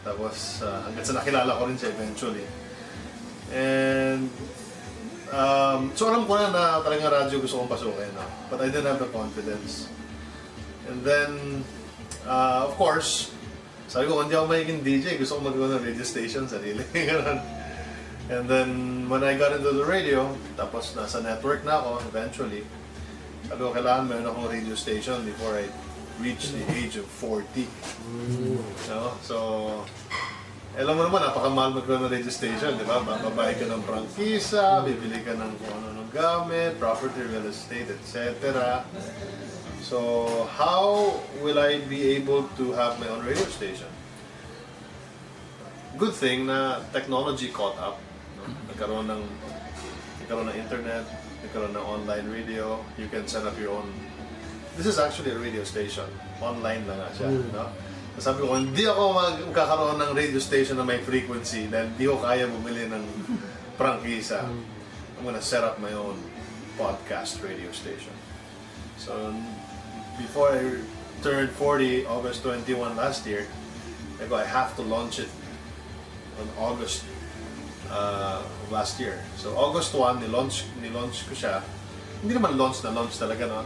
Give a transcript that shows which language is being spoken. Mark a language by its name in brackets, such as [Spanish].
[Filipino] Tapos hanggang sa nakilala ko rin siya [English] eventually. And [Filipino] So alam ko na talagang radyo gusto kong pasukin, no? [English] But I didn't have the confidence. And then, of course, [Filipino] sabi ko, hindi ako magiging DJ, gusto ko mag-go ng radio station, sarili. [English] And then, when I got into the radio, [Filipino] tapos nasa network na ako, [English] eventually, [Filipino] sabi ko, kailangan meron akong [English] radio station before I reach the age of 40. No? [Filipino] So, alam mo naman, napakamahal mag-run ng radio station, di ba? Babayad ka ng prangkisa, bibili ka ng kung ano gamit, property, real estate, etc. [English] So, how will I be able to have my own radio station? Good thing na technology caught up. No? [Filipino] Nagkaroon ng internet, nagkaroon ng [English] online radio, you can set up your own. This is actually a radio station. [Filipino] Online lang nga siya. No? Sabi ko, hindi ako magkakaroon ng radio station na may frequency dahil hindi ko kaya bumili ng prangkisa. [English] I'm gonna set up my own podcast radio station. So, before I turned 40, August 21 last year, I have to launch it on August last year. [Filipino] So, August 1, nilaunch ko siya. Hindi naman launch talaga, no?